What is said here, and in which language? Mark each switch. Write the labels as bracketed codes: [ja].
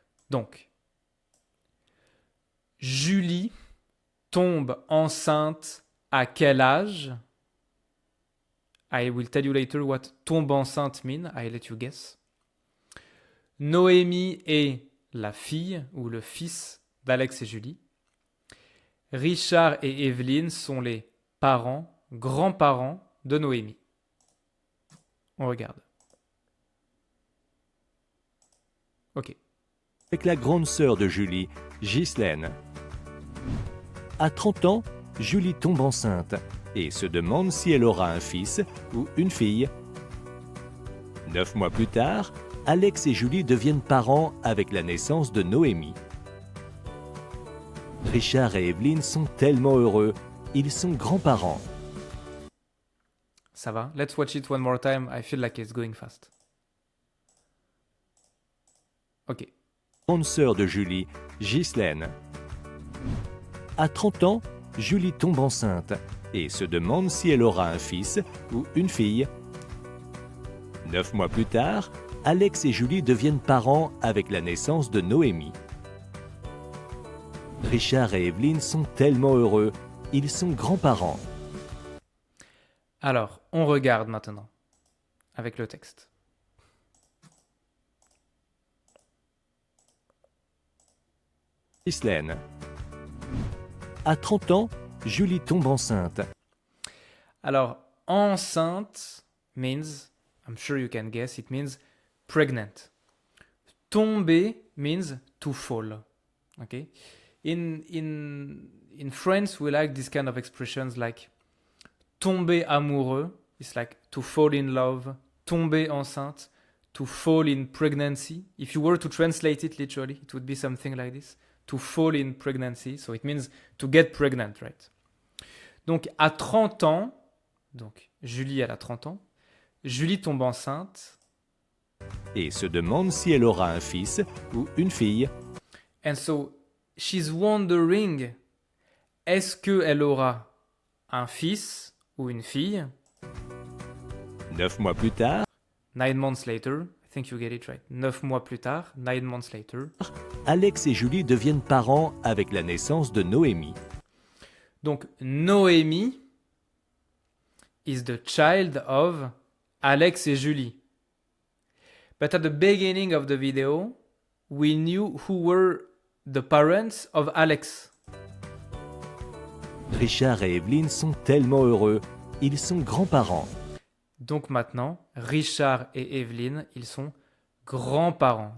[fr] Donc, Julie tombe enceinte à quel âge? [en] I will tell you later what tombe enceinte mean. I let you guess. [fr] Noémie est la fille ou le fils d'Alex et Julie. Richard et Evelyne sont les parents, grands-parents de Noémie. On regarde. Ok. Avec la grande sœur de Julie, Ghislaine. À 30 ans, Julie tombe enceinte et se demande si elle aura un fils ou une fille. 9 mois plus tard, Alex et Julie deviennent parents avec la naissance de Noémie. Richard et Evelyne sont tellement heureux, ils sont grands-parents. Ça va? [en] Let's watch it one more time. I feel like it's going fast. Ok. [fr] Grande sœur de Julie, Ghislaine. À 30 ans, Julie tombe enceinte et se demande si elle aura un fils ou une fille. 9 mois plus tard, Alex et Julie deviennent parents avec la naissance de Noémie. Richard et Evelyne sont tellement heureux, ils sont grands-parents. Alors, on regarde maintenant avec le texte. Ghislaine. À 30 ans, Julie tombe enceinte. [en] Alors, enceinte means, I'm sure you can guess, it means pregnant. Tomber means to fall. Okay? In France, we like this kind of expressions like [fr] tomber amoureux, [en] it's like to fall in love, [fr] tomber enceinte, [en] to fall in pregnancy. If you were to translate it literally, it would be something like this. To fall in pregnancy, so it means to get pregnant, right? [fr] Donc à 30 ans, donc Julie, elle a 30 ans. Julie tombe enceinte. Et se demande si elle aura un fils ou une fille. [en] And so, she's wondering, [fr] est-ce qu'elle aura un fils ou une fille? 9 mois plus tard, [en] 9 months later, I think you get it right. [fr] 9 mois plus tard, [en] 9 months later. [fr] Alex et Julie deviennent parents avec la naissance de Noémie. [en] Donc, Noémie is the child of Alex et Julie. But at the beginning of the video, we knew who were the parents of Alex. [fr] Richard et Evelyne sont tellement heureux. Ils sont grands-parents. Donc maintenant, Richard et Evelyne, ils sont grands-parents.